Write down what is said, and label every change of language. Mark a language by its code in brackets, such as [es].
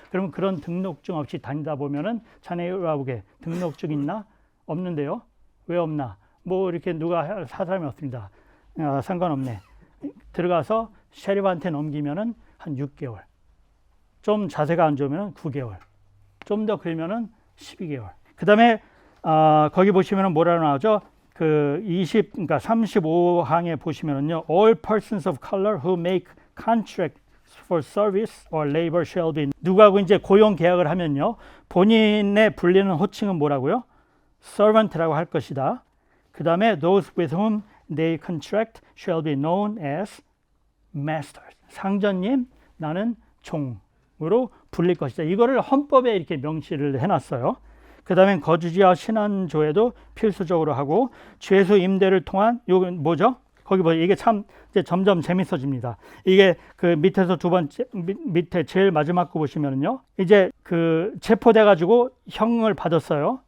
[ko] 그러면 그런 등록증 없이 다니다 보면은 자네 와보게 등록증 있나? 없는데요. 왜 없나? 뭐 이렇게 누가 사람이 없습니다. 상관없네. 들어가서 셰리프한테 넘기면은 한 6개월. 좀 자세가 안 좋으면 9개월. 좀 더 그러면은 12개월. 그 다음에 거기 보시면 뭐라 나오죠? 그러니까 35항에 보시면은요, [en] all persons of color who make contracts for service or labor shall be. [ko] 누구하고 이제 고용 계약을 하면요, 본인의 불리는 호칭은 뭐라고요? servant라고 할 것이다. 그 다음에 [en] those with whom they contract shall be known as masters. [ko] 상전님, 나는 종으로 불릴 것이다. 이거를 헌법에 이렇게 명시를 해놨어요. 그 다음에 거주지와 신안조에도 필수적으로 하고, 죄수 임대를 통한, 요건 뭐죠? 거기 보세요. 이게 참 이제 점점 재밌어집니다. 이게 그 밑에서 두 번째, 밑에 제일 마지막 거 보시면은요, 이제 그 체포돼가지고 형을 받았어요.